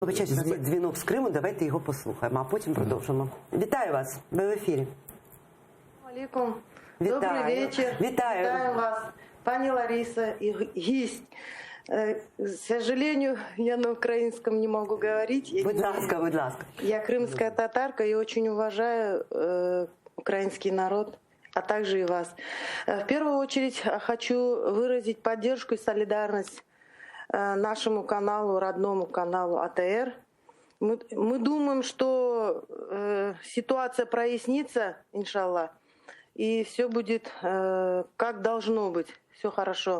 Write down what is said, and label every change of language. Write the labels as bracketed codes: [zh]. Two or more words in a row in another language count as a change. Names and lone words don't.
[uk] Вибачайте, у нас є дзвінок з Криму, давайте його послухаємо, а потім продовжимо. Вітаю вас, ви в ефірі. Алейкум. Вітаю. [ru] Добрый вечер. [uk] Вітаю. Вітаю вас, пани Лариса и гість. [ru] К сожалению, я на украинском не могу говорить. [uk] Будь ласка, будь ласка. [ru] Я крымская татарка и очень уважаю украинский народ, а также и вас. В первую очередь хочу выразить поддержку и солидарность нашему каналу, родному каналу АТР. Мы думаем, что ситуация прояснится, иншаллах, и все будет как должно быть, все хорошо.